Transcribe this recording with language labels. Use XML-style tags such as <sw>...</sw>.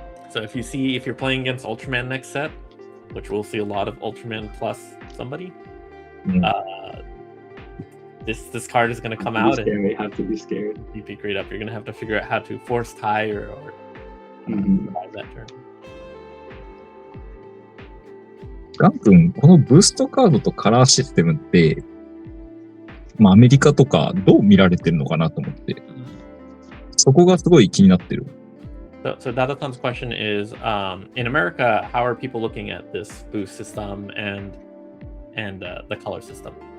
<en>So if you're playing against Ultraman next set, which we'll see a lot of Ultraman plus somebody, this card is going to come out, and you have to be scared. You pick grade up. You're going to have to figure out how to force tie or survive that turn.</en> <ja>ガン君、このブーストカードとカラーシステムって、まあアメリカとかどう見られてるのかなと思って、そこがすごい気になってる。</ja> <en>So Dada-san's question is, in America, how are people looking at this boost system and the color system?</en>